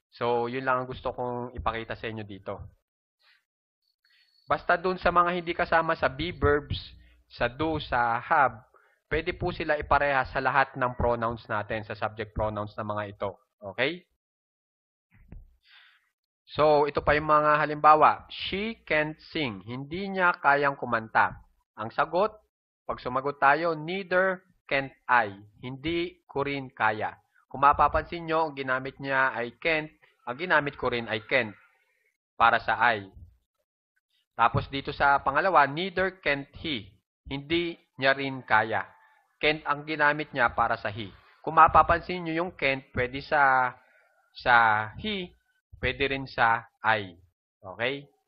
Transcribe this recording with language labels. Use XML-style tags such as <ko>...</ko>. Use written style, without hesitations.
<tl>So, yun lang ang gusto kong ipakita sa inyo dito. Basta dun sa mga hindi kasama sa be verbs, sa do, sa have, pwede po sila ipareha sa lahat ng pronouns natin, sa subject pronouns na mga ito. Okay? So, ito pa yung mga halimbawa.</tl> <en>She can't sing.</en> <tl>Hindi niya kayang kumanta. Ang sagot, pag sumagot tayo,</tl> <en>neither can't I.</en> <tl>Hindi ko rin kaya. Kung mapapansin nyo, ang ginamit niya ay can't. Ang ginamit ko rin ay can't para sa I. Tapos dito sa pangalawa,</tl> <en>neither can't he.</en> <tl>Hindi niya rin kaya. Can't ang ginamit niya para sa he. Kung mapapansin nyo yung can't, pwede sa he, pwede rin sa I. Okay?</tl>